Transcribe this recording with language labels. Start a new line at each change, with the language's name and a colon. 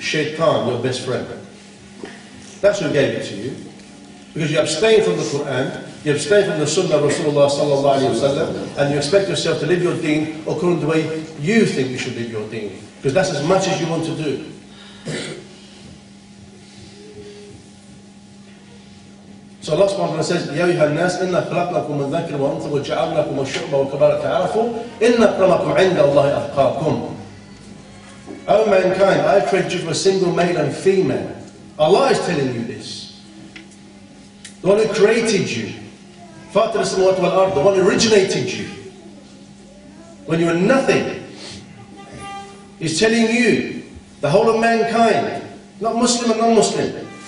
English: Shaitan, your best friend. That's who gave it to you. Because you abstain from the Quran, you abstain from the Sunnah of Rasulullah sallallahu alayhi wa sallam, and you expect yourself to live your deen according to the way you think you should live your deen. Because that's as much as you want to do. So Allah subhanahu wa ta'ala says,
Arabic: يَا أَيُّهَا النَّاسِ إِنَّا خَلَقْنَاكُم مِّن ذَكَرٍ وَأُنثَىٰ وَجَعَلْنَاكُمُ الشُّعْبَ وَالْقَبَائِلَ تَعَارَفُوا إِنَّ أَكْرَمَكُمْ عِندَ اللَّهِ أَتْقَاكُمْ.
English: O mankind, I have created you from a single male and female. Allah is telling you this. The one who created you.
Arabic: فَاطِرَ السَّمَاوَاتِ وَالْأَرْضِ,
English: the one who originated you. When you were nothing. He's telling you, the whole of mankind, not Muslim and non-Muslim.